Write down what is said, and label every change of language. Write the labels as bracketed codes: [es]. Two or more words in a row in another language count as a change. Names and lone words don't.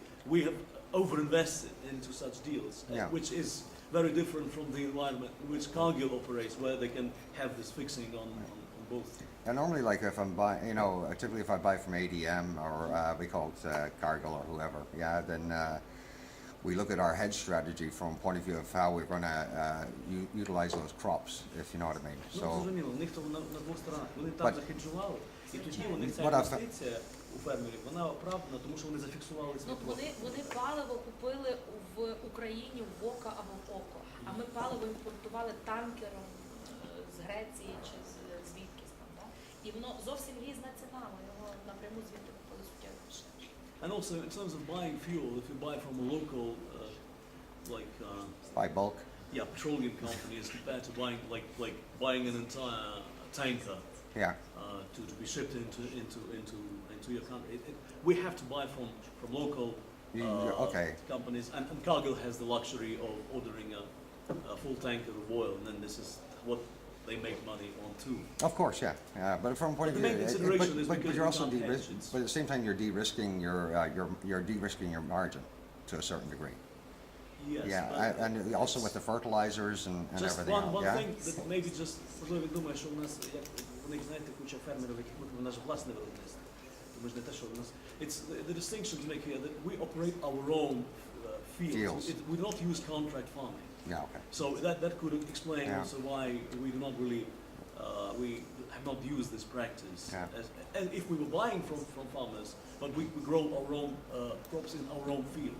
[en] we have overinvested into such deals, which is very different from the environment in which Cargill operates, where they can have this fixing on both. And normally, like if I'm buying, typically if I buy from ADM or we call it Cargill or whoever, then we look at our hedge strategy from point of view of how we're going to utilize those crops, if you know what I mean. So, [uk] зрозуміло, у них то на двох сторонах. Вони там захеджували, і тоді у них ця [en] But [uk] інвестиція у фермерів, вона оправдана, тому що вони зафіксували свій профіт. Вони паливо купили в Україні в око або в око, а ми паливо імпортували танкером з Греції чи звідкись там, так? І воно зовсім різна ціна, ми його напряму звідти купили суттєво дешевше. [en] And also in terms of buying fuel, if you buy from a local, by bulk. Yeah, petroleum company as compared to buying an entire tanker. Yeah. To be shipped into your country. We have to buy from local companies, and Cargill has the luxury of ordering a full tanker of oil, and then this is what they make money on too. Of course, yeah. But from point of view, but you're also but at the same time you're de-risking you're de-risking your margin to a certain degree. Yes. Yeah, and also with the fertilizers and just everything else. One thing that maybe just [uk] можливо думаю, що у нас як у них знаєте куча фермерів, які у нас власне виробництво. Тому ж не те, що у нас [en] it's the distinction to make here that we operate our own fields. We do not use contract farming. Yeah, okay. So that could explain also why we do not really we have not used this practice. And if we were buying from farmers, but we grow our own crops in our own fields.